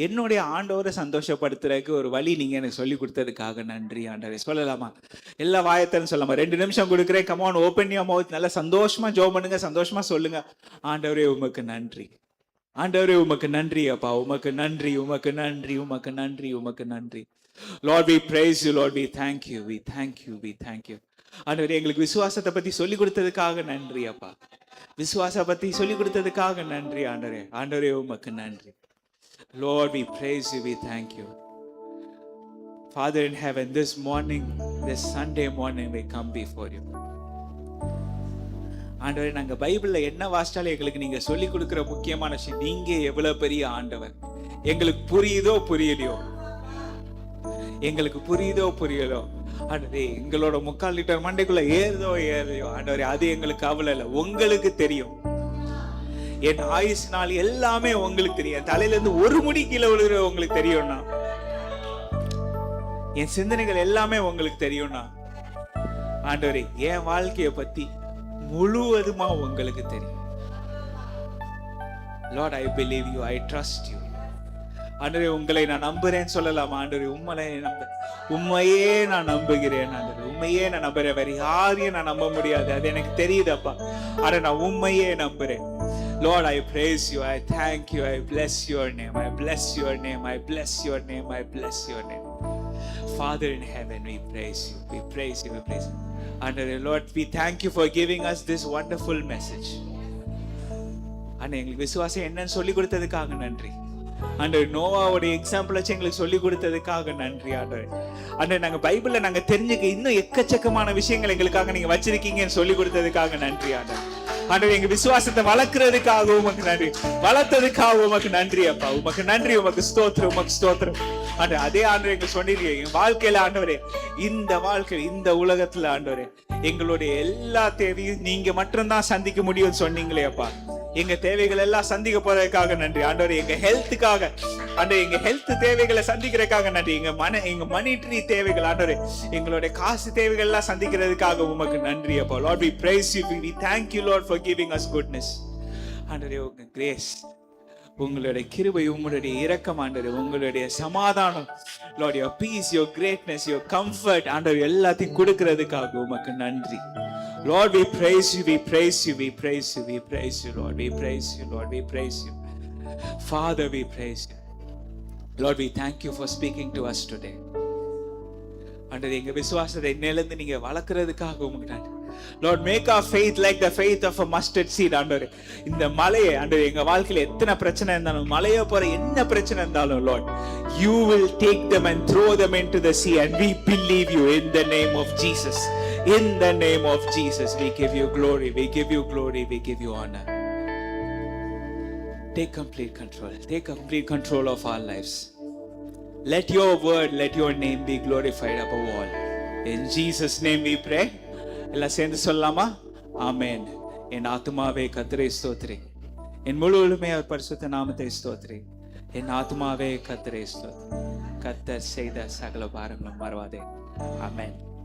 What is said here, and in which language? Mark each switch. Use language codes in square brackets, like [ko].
[ta] என்னுடைய ஆண்டவரை சந்தோஷப்படுத்துறதுக்கு ஒரு வழி நீங்க எனக்கு சொல்லி கொடுத்ததுக்காக நன்றி ஆண்டவரே. சொல்லலாமா? எல்லா வாயத்தன்னு சொல்லாமா? 2 நிமிஷம் கொடுக்குறேன். [en] Come on, open your mouth. [ta] நல்லா சந்தோஷமா ஜெபம் பண்ணுங்க, சந்தோஷமா சொல்லுங்க. ஆண்டவரே உமக்கு நன்றி, ஆண்டவரே உமக்கு நன்றி அப்பா, உமக்கு நன்றி, உமக்கு நன்றி, உமக்கு நன்றி, உமக்கு நன்றி. [en] Lord, we praise you. Lord, we thank you, we thank you, we thank you. [ta] ஆண்டவரே, எங்களுக்கு விசுவாசத்தை பத்தி சொல்லி கொடுத்ததுக்காக நன்றி அப்பா. விசுவாசத்தை பத்தி சொல்லி கொடுத்ததுக்காக நன்றி ஆண்டவரே. ஆண்டவரே உமக்கு நன்றி. [en] Lord, we praise you, we thank you. Father in heaven, this morning, this Sunday morning, we come before you. [ta] ஆண்டவரே, நாங்க பைபிள்ல என்ன வாசிச்சாலும் எங்களுக்கு நீங்க சொல்லி கொடுக்கிற முக்கியமான விஷயம், நீங்க எவ்வளவு பெரிய ஆண்டவர். எங்களுக்கு புரியுதோ புரியலையோ, எங்களுக்கு புரியுதோ புரியலோ ஆண்டவரே, எங்களோட 3/4 லிட்டர் மண்டைக்குள்ள ஏறுதோ ஆண்டவரே, அது எங்களுக்கு கவலை இல்லை. உங்களுக்கு தெரியும். என் ஆயுசு நாள் எல்லாமே உங்களுக்கு தெரியும். தலையில இருந்து ஒரு முடி கீழே விழுகிற உங்களுக்கு தெரியும்னா, என் சிந்தனைகள் எல்லாமே உங்களுக்கு தெரியும்னா, ஆண்டவரே, என் வாழ்க்கையை பத்தி முழுவதுமா உங்களுக்கு தெரியும். [en] Lord, I believe you, I trust you. [ta] ஆண்டவரே, உங்களை நான் நம்புறேன்னு சொல்லலாம். ஆண்டவரே, உண்மையே நான் நம்புகிறேன். ஆண்டவரே, உண்மையே நான் நம்புறேன். வேற யாரையும் நான் நம்ப முடியாது, அது எனக்கு தெரியுதப்பா. ஆனா நான் உண்மையே நம்புறேன். [en] Lord, I praise you, I thank you, I bless your name, I bless your name, I bless your name, I bless your name. Father in heaven, we praise you, we praise you, we praise you. And Lord, we thank you for giving us this wonderful message. [ta] And எங்களுக்கு விசுவாசம் என்னன்னு சொல்லி கொடுத்ததுக்காக நன்றி. ஆண்டவர் நோவாவுடைய example வச்சு எங்களுக்கு சொல்லி கொடுத்ததுக்காக நன்றி ஆண்டவர். ஆண்டவர் நாங்க பைபிள்ல நாங்க தெரிஞ்சுக்க இன்னும் எக்கச்சக்கமான விஷயங்கள் எங்களுக்காக நீங்க வச்சிருக்கீங்கன்னு சொல்லி கொடுத்ததுக்காக நன்றி ஆண்டவர். ஆண்டவர் எங்க விசுவாசத்தை வளர்க்கறதுக்காக உமக்கு நன்றி, வளர்த்ததுக்காக உமக்கு நன்றி அப்பா. உமக்கு நன்றி, உமக்கு ஸ்தோத்திரம், உமக்கு ஸ்தோத்திரம். ஆண்டவர் அதே ஆண்டவர் எங்க சொன்னீங்க எங்க வாழ்க்கையில ஆண்டவரே, இந்த வாழ்க்கை இந்த உலகத்துல ஆண்டவரே எங்களுடைய எல்லா தேவையும் நீங்க மட்டும்தான் சந்திக்க முடியும்னு சொன்னீங்களே அப்பா. எங்க தேவைகள் எல்லாம் சந்திக்க போறதுக்காக நன்றி ஆண்டவரே. எங்க ஹெல்த்துக்காக ஆண்டவரே, எங்க ஹெல்த் தேவைகளை சந்திக்கிறதுக்காக நன்றி. எங்க மனிட்டரி தேவைகள் ஆண்டவரே, எங்களுடைய காசு தேவைகள் எல்லாம் சந்திக்கிறதுக்காக உமக்கு நன்றி அப்பா. [en] Lord, we praise you, we thank you Lord for giving us goodness. [ta] ஆண்டவரே உங்க கிரேஸ், உங்களுடைய கிருபை, உங்களுடைய இரக்கம் ஆண்டவரே, உங்களுடைய சமாதானம் [en] Lord, your peace, your greatness, your comfort [ta] ஆண்டவரே எல்லாத்தையும் கொடுக்கிறதுக்காக உமக்கு நன்றி. [en] Lord, we praise you, we praise you, we praise you, we praise you Lord, we praise you Lord, we praise you Father, we praise you Lord. We thank you for speaking to us today. [ta] ஆண்டவரே எங்க விசுவாசத்தை இன்னையிலிருந்து நீங்க வளர்க்கிறதுக்காக உமக்கு நன்றி. [en] Lord, make our faith like the faith of a mustard seed [ta] ஆண்டவரே. இந்த மலையை ஆண்டவரே எங்க வாழ்க்கையில எத்தனை பிரச்சனை இருந்தாலும், [en] மலையை போற என்ன பிரச்சனை இருந்தாலும் Lord, you will take them and throw them into the sea, and we believe you in the name of Jesus. In the name of Jesus, we give you glory, we give you glory, we give you honor. Take complete control of our lives. Let your word, let your name be glorified above all. In Jesus name we pray. [ta] எல்லாம் சேர்ந்து சொல்லலாமா? ஆமென். என் ஆத்துமாவே கர்த்தரை ஸ்தோத்திரி, என் முழு உலகமே அவர் பரிசுத்த நாமத்தை ஸ்தோத்திரி. என் ஆத்துமாவே கர்த்தரை ஸ்தோத்திரி, கர்த்தர் செய்த சகல பாரங்களும் மறவாதே. ஆமென்.